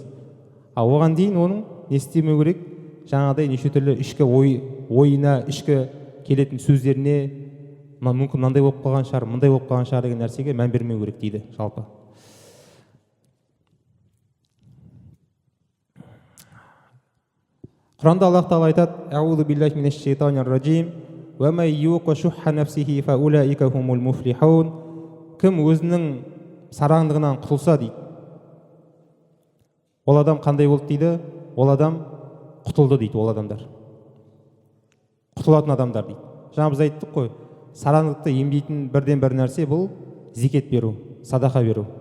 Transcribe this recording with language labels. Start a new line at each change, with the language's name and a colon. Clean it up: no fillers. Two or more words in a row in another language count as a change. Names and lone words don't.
Kazakh: Оған дейін оның не істемеу керек? Жаңағыдай неше түрлі ішкі ойына, ішкі келетін сөздеріне мүмкін мынандай болып қалған шығар, мындай болып қалған шығар деген нәрсеге мән бермеу керек дейді жалпы. Құранда Аллах Тағала айтады:
Arabic: "أعوذ بالله من الشيطان الرجيم ومن يوق شح نفسه فأولئك هم المفلحون."
Kazakh: Кім өзінің сараңдығынан құтылса дейді, ол адам қандай болды дейді? Ол адам құтылды дейді, ол адамдар. Құтылатын адамдар дейді. Жаңа біз айттық қой, сараңдықты емдейтін бірден бір нәрсе бұл зекет беру, садақа беру.